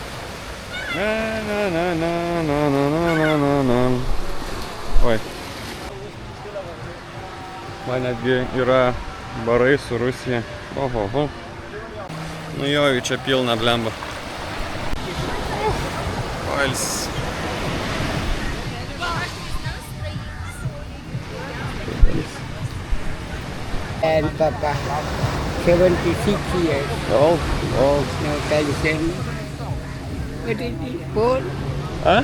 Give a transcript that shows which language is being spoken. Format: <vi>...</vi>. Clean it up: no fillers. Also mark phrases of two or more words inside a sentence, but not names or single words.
<lt>Oi. Man netgi yra barai su Rusija. Oho. Nu jo, čia pilna blemba. Poilsis.</lt> <en>And Papa, 76 years. Old. Now tell him, what is it, Paul? Huh?</en>